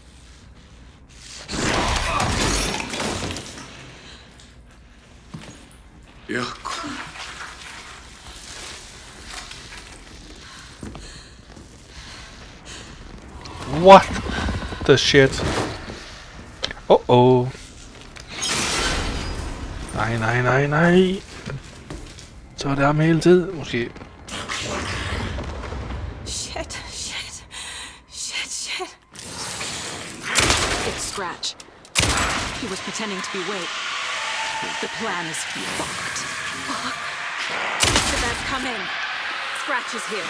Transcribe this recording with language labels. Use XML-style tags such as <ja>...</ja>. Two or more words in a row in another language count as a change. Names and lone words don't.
<en>Yeah. What the shit?</en> <da>Oh. Nej. Så er det ham hele tiden, måske.</da> <en>Shit. It's Scratch. He was pretending to be Wade. The plan is fucked. Fuck. The best come in. Scratch is here.</en>